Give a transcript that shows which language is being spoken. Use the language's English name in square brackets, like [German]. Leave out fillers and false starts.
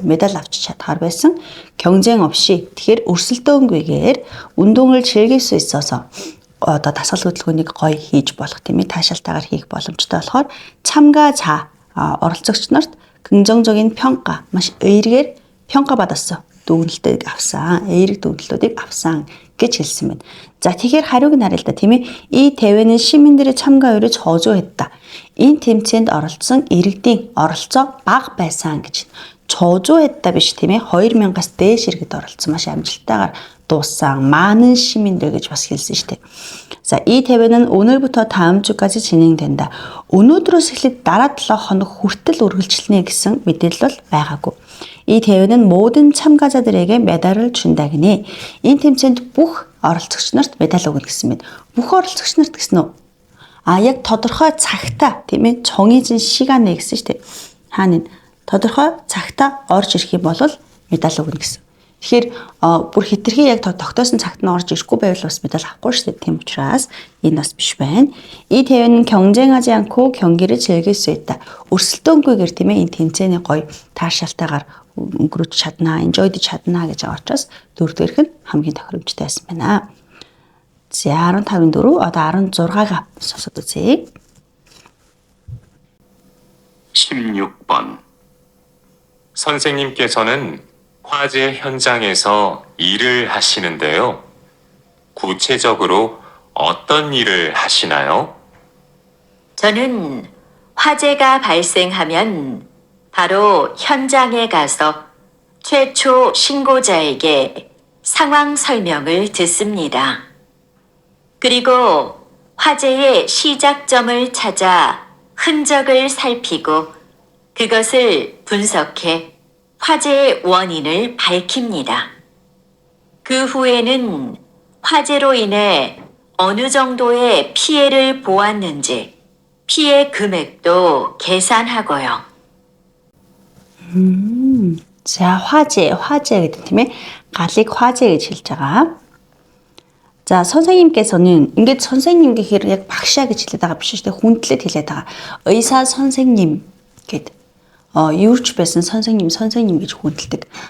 [Mongolian] медаль авч чадхаар байсан. [Korean] 경쟁 없이 [Mongolian] тэгэхээр өрсөлдөөнгүйгээр [Korean] 운동을 즐길 수 있어서 [Mongolian] дасгал хөдөлгөөнийг гоё хийж болох тийм ээ таашаалтайгаар хийх боломжтой болохоор 참가자 оролцогч нарт [Korean] 긍정적인 평가 [Mongolian] маш эергээр [Korean] 평가받았어. [Mongolian] дүгнэлтийг авсан. эерэг дүгнэлтүүдийг авсан гэж хэлсэн байна. За тэгэхээр хариуг нь харъя л да тийм ээ. [Korean] 이 대회는 시민들의 참가율이 저조했다. [Mongolian] Энэ тэмцээнд оролцсон иргэдийн оролцоо бага байсан гэж. [Korean] 저조했다 [Mongolian] биш тийм ээ. 2,000-аас дээш иргэд оролцсон маш амжилттайгаар дууссан. [Korean] 많은 시민들 [Mongolian] гэж бас хэлсэн шүү дээ. [Korean] За, 이 대회는 오늘부터 다음 주까지 진행된다. [Mongolian] өнөөдрөөс эхлээд дараа 7 хоног хүртэл үргэлжилнэ гэсэн мэдээлэл бол байгаагүй. [Korean] 이 대회는 모든 참가자들에게 메달을 준다 гинэ. [Mongolian] Энэ тэмцээнд бүх оролцогч нарт медаль өгнө гэсэн мэд. бүх оролцогч нарт гэсэн үү? Яг тодорхой цагтаа тийм ээ [Korean] 정해진 시간에 [Mongolian] гэсэн шүү дээ. Хаана тодорхой цагтаа орж ирэх юм бол медаль өгнө гэсэн. Тэгэхээр бүр хитрхи яг тогтоосон цагт нь орж ирэхгүй байвал бас медаль авахгүй шүү дээ. Тийм учраас энэ бас биш байна. [Korean] 이 대회는 경쟁하지 않고 경기를 즐길 수 있다. [Mongolian] өрсөлдөөнгүйгээр тийм ээ энэ тэмцээний гоё таашаалтайгаар өнгөрөөж чаднаа, enjoyд чаднаа гэж байгаа учраас дөрөвдүгээрх нь хамгийн тохиромжтой байсан байна. За 15-ын 4 одоо 16-га сонсоод үзье. [Korean] 16번. 선생님께서는 화재 현장에서 일을 하시는데요. 구체적으로 어떤 일을 하시나요? 저는 화재가 발생하면 바로 현장에 가서 최초 신고자에게 상황 설명을 듣습니다. 그리고 화재의 시작점을 찾아 흔적을 살피고 그것을 분석해 화재의 원인을 밝힙니다. 그 후에는 화재로 인해 어느 정도의 피해를 보았는지 피해 금액도 계산하고요. [Mongolian] За 화재 гэдэг тийм ээ галыг 화재 гэж хэлж байгаа. За 선생님께서는 ингээд 선생님 гэхээр яг багшаа гэж хэлээд байгаа биш шүү дээ. хүндлээд хэлээд байгаа. [Korean] 의사 선생님 [Mongolian] гэдэг юуч байсан 선생님 гэж хүндэлдэг.